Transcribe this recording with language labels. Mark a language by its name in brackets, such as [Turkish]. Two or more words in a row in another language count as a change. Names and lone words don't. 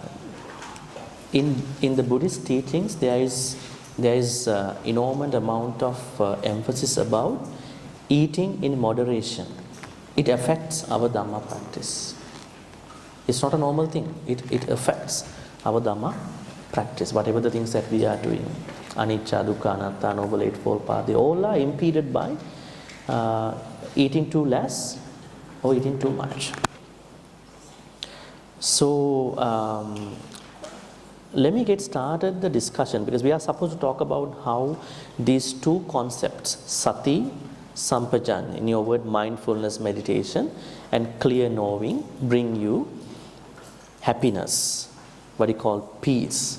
[English] In the Buddhist teachings, there is enormous amount of emphasis about eating in moderation. It affects our Dhamma practice. It's not a normal thing. It affects our Dhamma practice. Whatever the things that we are doing, [Pali] anicca, dukkha, anatta, [English] noble eightfold path, they all are impeded by eating too less or eating too much. So let me get started the discussion, because we are supposed to talk about how these two concepts, [Pali] sati, sampajanya, [English] in your word mindfulness, meditation, and clear knowing, bring you happiness, what you call peace.